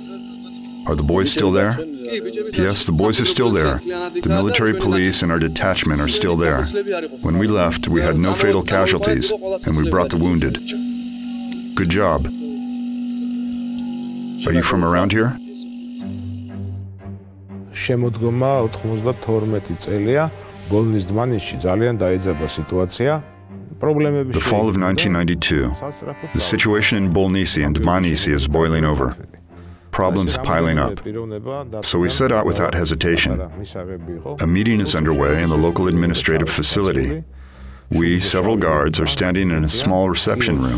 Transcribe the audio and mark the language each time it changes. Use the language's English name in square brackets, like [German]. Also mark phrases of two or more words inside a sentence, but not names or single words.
[English] Are the boys still there? Yes, the boys are still there. The military police and our detachment are still there. When we left, we had no fatal casualties, and we brought the wounded. Good job. Are you from around here? [Georgian] შემოდგომა 92 წელია, ბოლნის დმანისში ძალიან დაიძაბა სიტუაცია. [English] The fall of 1992. The situation in Bolnisi and Dmanisi is boiling over. Problems piling up. So we set out without hesitation. A meeting is underway in the local administrative facility. We, several guards, are standing in a small reception room.